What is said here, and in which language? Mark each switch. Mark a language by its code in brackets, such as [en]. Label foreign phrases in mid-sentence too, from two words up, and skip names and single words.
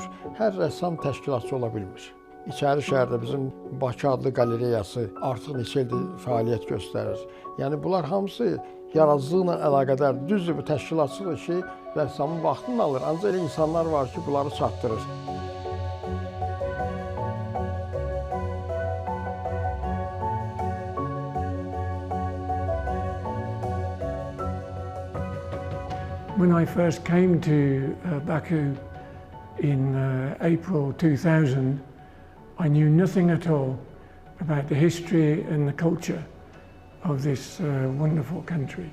[az] Hər rəssam təşkilatçı ola bilmir. İçəri şəhərdə bizim Bakı adlı qalereyası artıq neçə ildir fəaliyyət göstərir. Yəni bunlar hamısı yaradıcılıqla əlaqədar. Düzdür, bu təşkilatçılıq işi rəssamın vaxtını alır, ancaq elə insanlar var ki, bunları çatdırır. [en] When I first came to Baku in April 2000, I knew nothing at all about the history and the culture of this wonderful country.